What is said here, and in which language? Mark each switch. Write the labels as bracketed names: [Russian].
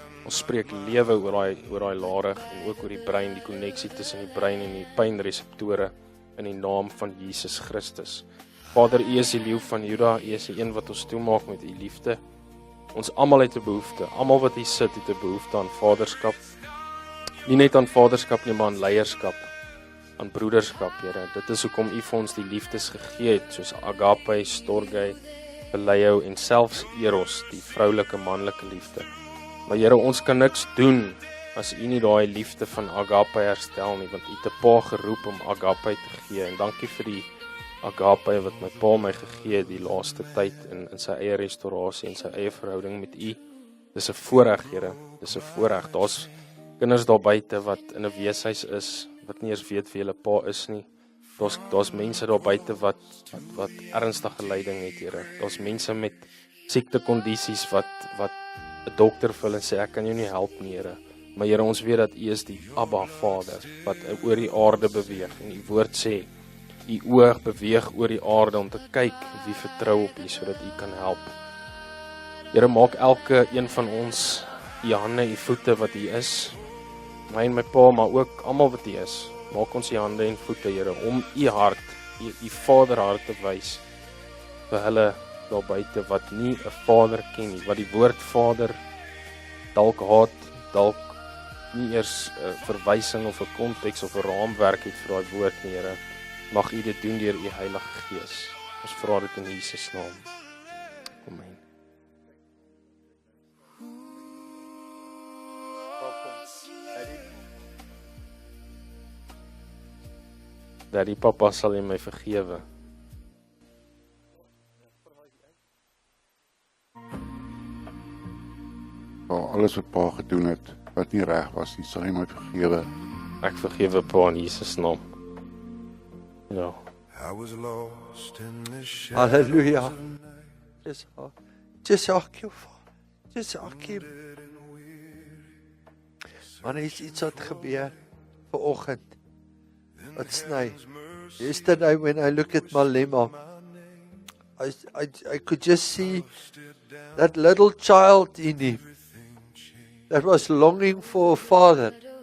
[Afrikaans] Ons spreek lewe oor daai larig en ook oor die brein, die koneksie tussen die brein en die pynreseptore in die naam van Jesus Christus. Vader, U is die leeu van Juda, U is die een wat ons toemaak met U liefde. Ons almal het 'n behoefte, almal wat hier sit het 'n behoefte aan vaderskap. Nie net aan vaderskap nie, maar aan leierskap, aan broederskap, Here. Dit is hoekom U vir ons die liefdes gegee het, soos agape, storge, phileo en selfs eros, die vroulike manlike liefde. Maar Here, ons kan niks doen as U nie daai liefde van agape herstel nie, want U het 'n pa geroep om agape te gee. En dankie vir die agape wat my pa my gegee het die laaste tyd in sy eie restaurasie en sy eie verhouding met U. Dis 'n voorreg, Here. Dis 'n voorreg. Daar's kinders daar buite wat in 'n weeshuis is, wat nie eers weet wie hulle pa is nie. Daar's mense daar buite wat ernstige lyding het, Here. Daar's mense met siektekondisies wat 'n dokter vir hulle sê, ek kan jou nie help nie, Here. Maar Here, ons weet dat U is die Abba Vader wat oor die aarde beweeg. En U woord sê, U oog beweeg oor die aarde om te kyk wie vertrou op U sodat U kan help. Here, maak elke een van ons U hande, U voete wat U is. My en my pa, maar ook almal wat U is. Maak ons U hande en voete, Here, om U hart, U vaderhart te wys vir hulle daar buite wat nie 'n vader ken nie, wat die woord vader dalk haat, dalk nie eers 'n verwysing of 'n konteks of 'n raamwerk het vir daai woord nie, Here. Mag U dit doen deur U Heilige Gees. Ons vra dit in Jesus naam. Amen. Daddy, Papa sal U my vergewe. Alles wat pa gedoen het, wat nie reg was nie, sal hy my vergewe. Ek vergewe Pa in Jesus naam. Ja. [English] I was lost in the shadows. [Afrikaans] Halleluja. [English] Just ask you, just ask him. [Afrikaans] Maar is iets wat gebeur vanoggend. Wat sny. [English] Yesterday when I look at Malema, I could just see that little child in him that was longing for a father.